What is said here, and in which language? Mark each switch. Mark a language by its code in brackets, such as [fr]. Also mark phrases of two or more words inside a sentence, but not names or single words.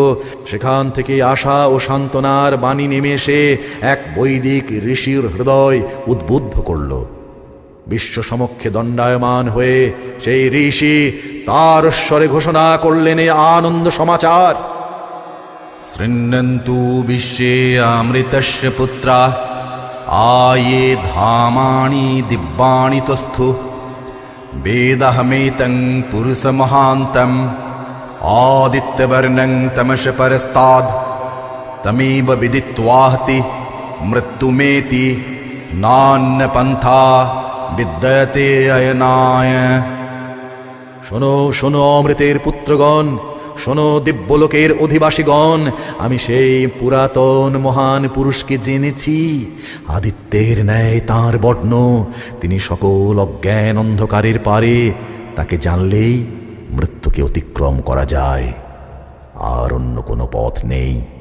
[bn] সেখান থেকে আশা ও সান্ত্বনার বাণী নেমে এসে এক বৈদিক ঋষির হৃদয় উদ্বুদ্ধ করল। বিশ্ব সমক্ষে দণ্ডায়মান হয়ে সেই ঋষি তার স্বরে ঘোষণা করলেন এই আনন্দ সমাচার। [sa] শৃণ্বন্তু বিশ্বে অমৃতস্য পুত্রা आये धामानि दिव्यानि तस्थु वेदहमेतं पुरुषमहान्तम् आदित्यवर्णं तमश परस्ताद् तमेव विदित्वाहति मृत्युमेति नान्यपन्था विद्यते अयनाय। [bn] শোনো শোনো অমৃতের পুত্রগণ, শোনো দিব্যলোকের অধিবাসীগণ, আমি সেই পুরাতন মহান পুরুষকে জেনেছি। আদিত্যের ন্যায় তাঁর বর্ণ, তিনি সকল অজ্ঞান অন্ধকারের পারে। তাকে জানলেই মৃত্যুকে অতিক্রম করা যায়, আর অন্য কোনো পথ নেই।